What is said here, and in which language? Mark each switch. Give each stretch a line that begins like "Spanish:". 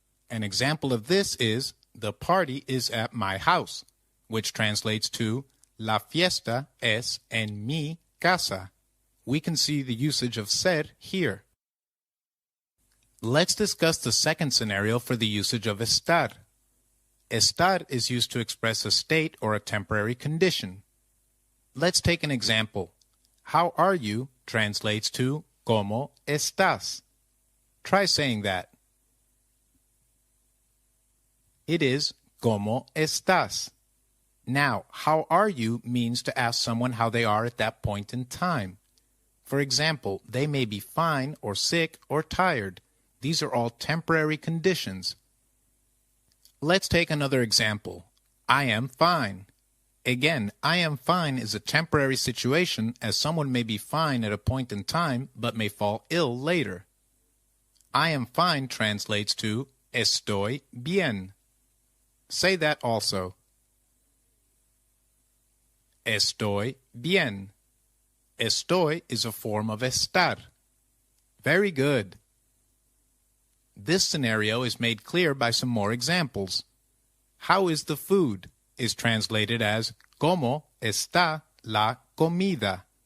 English: An example of this is, the party is at my house, which translates to,
Spanish: la fiesta es en mi casa.
English: We can see the usage of ser here. Let's discuss the second scenario for the usage of estar. Estar is used to express a state or a temporary condition. Let's take an example. How are you translates to
Spanish: ¿Cómo estás?
English: Try saying that. It is
Spanish: ¿Cómo estás?
English: Now, how are you means to ask someone how they are at that point in time. For example, they may be fine or sick or tired. These are all temporary conditions. Let's take another example. I am fine. Again, I am fine is a temporary situation as someone may be fine at a point in time but may fall ill later. I am fine translates to
Spanish: estoy bien.
English: Say that also.
Spanish: Estoy bien.
English: Estoy is a form of estar. Very good. This scenario is made clear by some more examples. How is the food? Is translated as
Spanish: ¿Cómo está la comida?